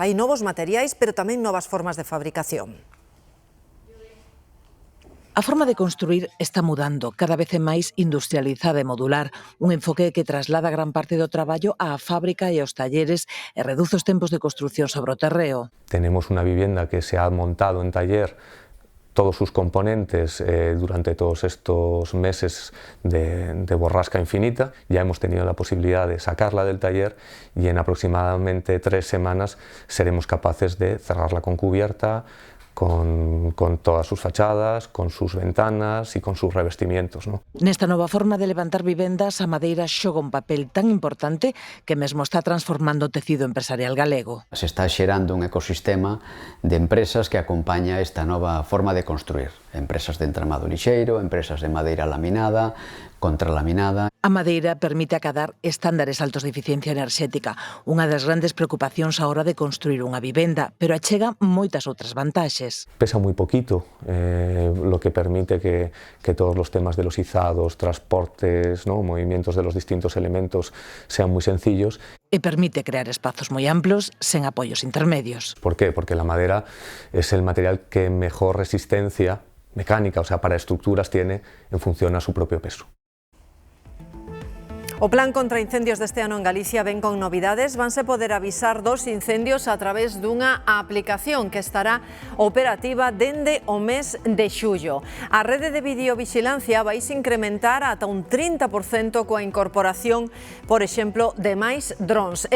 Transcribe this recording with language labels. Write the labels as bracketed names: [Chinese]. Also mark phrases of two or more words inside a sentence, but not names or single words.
[Galician] Hai novos materiais, pero tamén novas formas de fabricación. A forma de construir está mudando, cada vez é máis industrializada e modular, un enfoque que traslada gran parte do traballo á fábrica e aos talleres e reduce os tempos de construción sobre o terreo. [Spanish] Tenemos unha vivienda que se ha montado en taller todos sus componentes durante todos estos meses de borrasca infinita. Ya hemos tenido la posibilidad de sacarla del taller y en aproximadamente 3 semanas seremos capaces de cerrarla con cubierta, todas sus fachadas, con sus ventanas y con sus revestimientos, ¿no? [Galician] Nesta nova forma de levantar vivendas, a madeira xoga un papel tan importante que mesmo está transformando o tecido empresarial galego. Se está xerando un ecosistema de empresas que acompaña esta nova forma de construir. Empresas de entramado lixeiro, empresas de madeira laminada, contralaminada. A madeira permite acadar estándares altos de eficiencia enerxética, unha das grandes preocupacións á hora de construir unha vivenda, pero achega moitas outras vantaxes. [Spanish] Pesa muy poquito, lo que permite que todos los temas de los izados, transportes, ¿no?, movimientos de los distintos elementos sean muy sencillos. [Galician] E permite crear espazos moi amplos sen apoios intermedios. [Spanish] ¿Por qué? Porque la madera es el material que mejor resistencia mecánica, o sea, para estructuras tiene en función a su propio peso. [Galician] O plan contra incendios deste ano en Galicia ven con novidades. Vanse poder avisar dos incendios a través dunha aplicación que estará operativa dende o mes de xullo. A rede de videovigilancia vai se incrementar ata un 30% coa incorporación, por exemplo, de máis drons.